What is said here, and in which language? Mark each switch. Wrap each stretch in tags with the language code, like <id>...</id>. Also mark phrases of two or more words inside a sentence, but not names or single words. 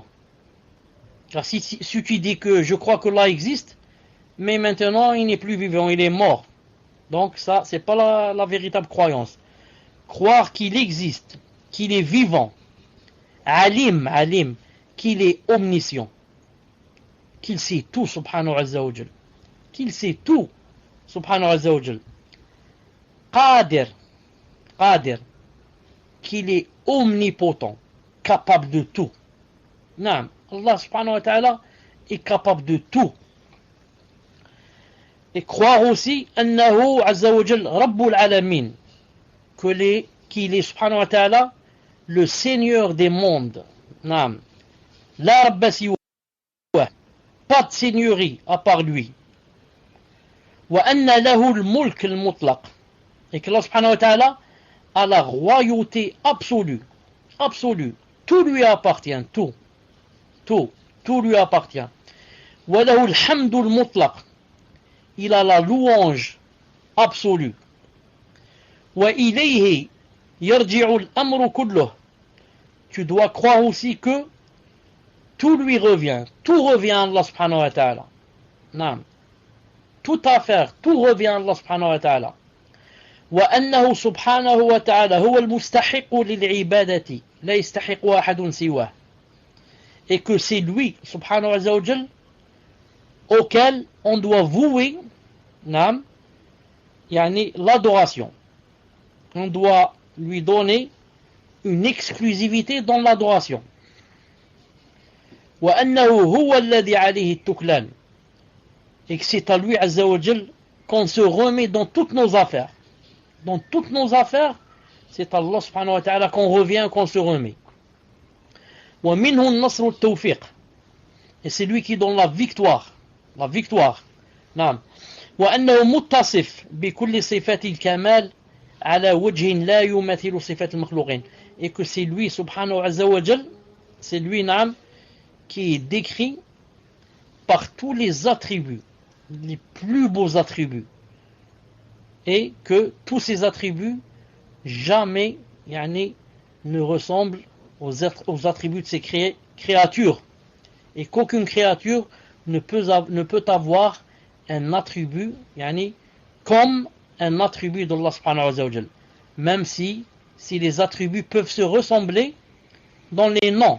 <fr>Car si tu dis que je crois que Allah existe, mais maintenant il n'est plus vivant, il est mort. Donc ça, c'est pas la véritable croyance. Croire qu'il existe, qu'il est vivant, alim, qu'il est omniscient, qu'il sait tout,</fr> <ar>سبحانه وتعالى,</ar> <fr>qu'il sait tout.</fr> <ar>سبحانه وتعالى، قادر، قادر,</ar> <fr>qu'il est omnipotent, capable de tout. Naam, Allah</fr> <ar>سبحانه وتعالى</ar> <fr>est capable de tout. Et croire aussi</fr> <ar>أنه عز وجل رب العالمين,</ar> <fr>qu'il est</fr> <ar>سبحانه وتعالى</ar> <fr>le seigneur des mondes.</fr> <ar>نعم، لا رب سوى,</ar> <fr>pas de seigneurie à part lui.</fr> <ar>وأن له الملك المطلق,</ar> <fr>et que Allah</fr> <ar>سبحانه وتعالى</ar> <fr>a la royauté absolue, absolue. Tout lui appartient, tout lui appartient.</fr> <ar>وله الحمد المطلق,</ar> <fr>il a la louange absolue.</fr> <ar>وإليه يرجع الأمر كله,</ar> <fr>tu dois croire aussi que tout lui revient, tout revient à Allah</fr> <ar>سبحانه وتعالى.</ar> <fr>Naam. Toute affaire, tout revient à Allah</fr> <ar>سبحانه وتعالى. وأنه سبحانه وتعالى هو المستحق للعبادة لا يستحق أحد سواه.</ar> <fr>Et que c'est lui,</fr> <ar>سبحانه وتعالى,</ar> <fr>auquel on doit vouer,</fr> <ar>نعم، يعني</ar> <fr>l'adoration. On doit lui donner une exclusivité dans l'adoration.</fr> <ar>وأنه هو الذي عليه التكلان,</ar> <fr>et que c'est à lui</fr> <ar>عز وجل</ar> <fr>qu'on se remet dans toutes nos affaires. Dans toutes nos affaires, c'est à Allah</fr> <ar>سبحانه وتعالى</ar> <fr>qu'on revient, qu'on se remet.</fr> <ar>ومنه النصر والتوفيق,</ar> <fr>et c'est lui qui donne la victoire. La victoire. Naam.</fr> <ar>وأنه متصف بكل صفات الكمال على وجه لا يماثل صفات المخلوقين,</ar> <fr>et que c'est lui subhanahu</fr> <ar>وجل,</ar> <fr>c'est lui, naam, qui est décrit par tous les attributs, les plus beaux attributs, et que tous ces attributs jamais ne ressemblent aux attributs de ces créatures, et qu'aucune créature ne peut avoir un attribut comme un attribut d'Allah</fr> <ar>سبحانه وتعالى,</ar> <fr>même si les attributs peuvent se ressembler dans les noms.</fr>